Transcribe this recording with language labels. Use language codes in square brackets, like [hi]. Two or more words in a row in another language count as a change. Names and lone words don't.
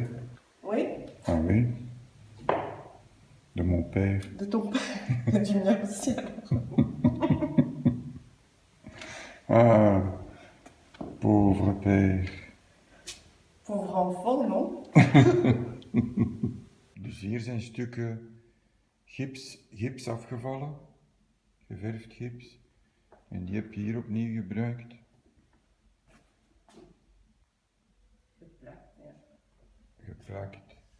[fr] Oui, Ah oui. De mon père. de ton père, du mien aussi. Ah, pauvre père. Pauvre enfant, non? [nl] Dus hier zijn stukken gips afgevallen. Geverfd gips. En die heb je hier opnieuw gebruikt. Geplakt, ja. Geplakt.